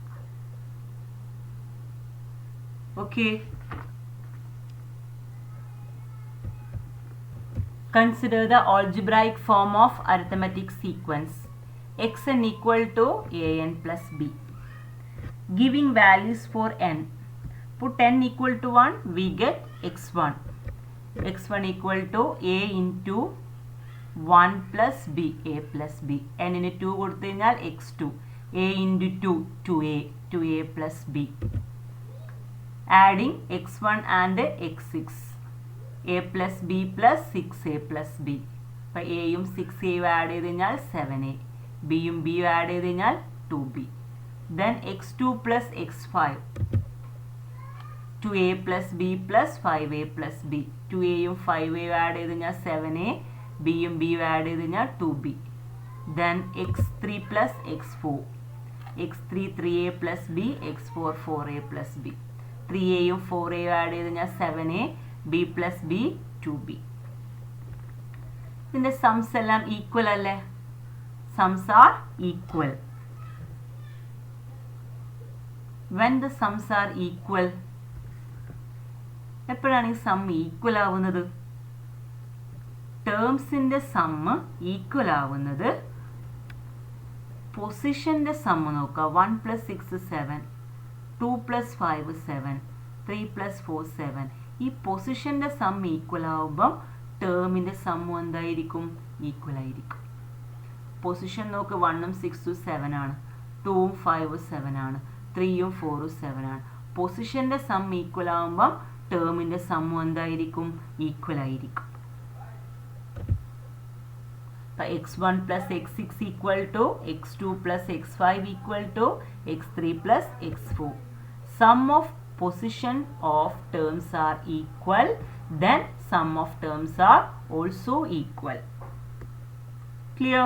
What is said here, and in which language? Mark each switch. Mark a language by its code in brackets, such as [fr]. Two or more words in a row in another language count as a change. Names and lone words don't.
[en] Okay, consider the algebraic form of arithmetic sequence xn equal to an plus b. Giving values for n, put n equal to 1, we get x1. x1 equal to a into 1 plus b, a plus b. [ml] n-ന് 2 കൊടുത്തു കഴിഞ്ഞാൽ [en] x2, a into 2, 2a, 2a plus b. Adding x1 and x6, a plus b plus 6a plus b. [ml] അപ്പോൾ എയും 6a ആഡ് ചെയ്ത് കഴിഞ്ഞാൽ 7a, ബിയും ബിയും ആഡ് ചെയ്ത് കഴിഞ്ഞാൽ 2b. [en] Then x2 plus x5, 2a plus b plus 5a plus b. [ml] 2aയും 5aയും ആഡ് ചെയ്ത് കഴിഞ്ഞാൽ 7a, ബിയും ബിയും ആഡ് ചെയ്ത് കഴിഞ്ഞാൽ 2b. [en] Then x3 plus x4, x3 3a plus b, x4 4a plus b. [ml] 3aയും 4aയും ആഡ് ചെയ്ത് കഴിഞ്ഞാൽ 7a, [en] b plus b 2b. [ml] ഇതിൻ്റെ സംസ് എല്ലാം ഈക്വൽ അല്ലേ? [en] sums are equal. When the sums are equal, [ml] എപ്പോഴാണ് ഈ സം ഈക്വൽ ആവുന്നത്? ടേംസിൻ്റെ സമ്മ് ഈക്വൽ ആവുന്നത് പൊസിഷൻ്റെ സമ്മ് നോക്കുക. [en] 1 plus 6 7, 2 plus 5 7, 3 plus 4 7. [ml] ഈ പൊസിഷൻ്റെ സം ഈക്വൽ ആവുമ്പം ടേമിൻ്റെ സമ്മും എന്തായിരിക്കും? ഈക്വൽ ആയിരിക്കും. പൊസിഷൻ നോക്ക് 1ഉം 6ഉം 7 ആണ്, 2ഉം 5ഉം 7 ആണ്, 3ഉം 4ഉം 7 ആണ്. പൊസിഷൻ്റെ സം ഈക്വൽ ആവുമ്പം ടേമിൻ്റെ സമ്മും എന്തായിരിക്കും? ഈക്വൽ ആയിരിക്കും. അപ്പോൾ [en] x1 plus x6 equal to x2 plus x5 equal to x3 plus x4. Sum of position of terms are equal, then sum of terms are also equal. Clear?